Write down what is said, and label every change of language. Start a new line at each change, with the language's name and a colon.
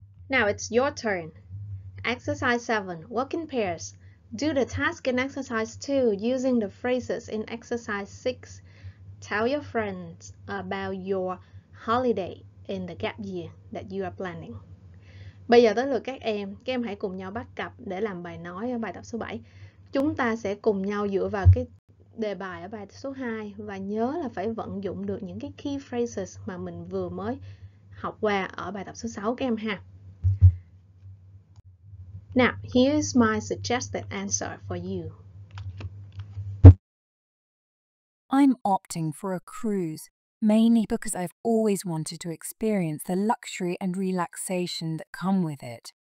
English: Now it's your turn. Exercise 7. Work in pairs. Do the task in exercise 2 using the phrases in exercise 6. Tell your friends about your holiday in the gap year that you are planning.
Vietnamese: Bây giờ tới lượt các em hãy cùng nhau bắt cặp để làm bài nói ở bài tập số 7. Chúng ta sẽ cùng nhau dựa vào cái đề bài ở bài tập số 2 và nhớ là phải vận dụng được những cái key phrases mà mình vừa mới học qua ở bài tập số 6 các em ha.
English: Now, here's my suggested answer for you. I'm opting for a cruise, mainly because I've always wanted to experience the luxury and relaxation that come with it.